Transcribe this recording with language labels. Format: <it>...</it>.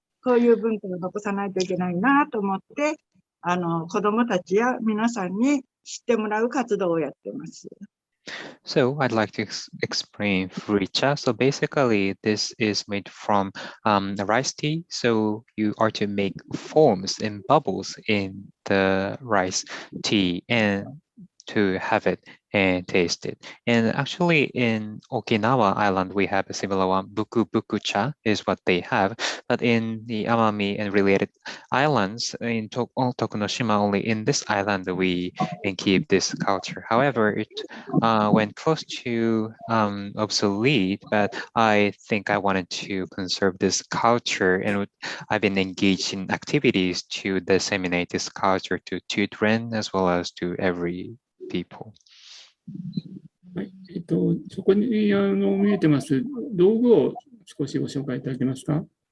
<ja>こういう文化を残さないといけないなと思って、子供たちや皆さんに知ってもらう活動をやってます。</ja> <en>So I'd like to explain Furicha. So basically, this is made from rice tea. So you are to make foams and bubbles in the rice tea and to have it and taste it. And actually in Okinawa Island, we have a similar one, buku buku cha is what they have. But in the Amami and related islands, in Tokunoshima, only in this island, we keep this culture. However, it went close to obsolete, but I think I wanted to conserve this culture, and I've been engaged in activities to disseminate this culture to children as well as to every people.</en> <ja>はい、そこに見えてます道具を少しご紹介いただけますか。</ja>